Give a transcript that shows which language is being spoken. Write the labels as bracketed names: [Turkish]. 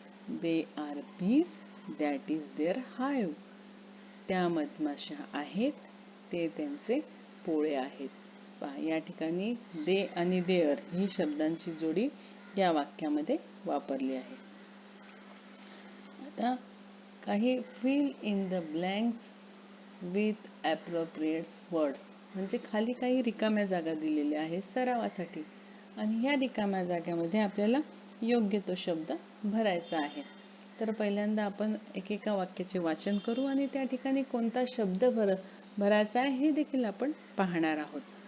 [English] They are bees. That is their hive. [Marathi] त्या मधमाशा आहेत. ते त्यांचे पोळे आहेत. पहा, या ठिकाणी दे आणि देअर ही शब्दांची जोडी या वाक्यामध्ये वापरली आहे. आता काही [English] fill in the blanks with appropriate words. [Marathi] म्हणजे खाली काही रिकाम्या जागा दिलेल्या आहेत सरावासाठी आणि ह्या रिकाम्या जागेमध्ये आपल्याला योग्य तो शब्द भरायचा आहे. तर पहिल्यांदा आपण एकेका वाक्याचे वाचन करू आणि त्या ठिकाणी कोणता शब्द भरायचा आहे हे देखील आपण पाहणार आहोत.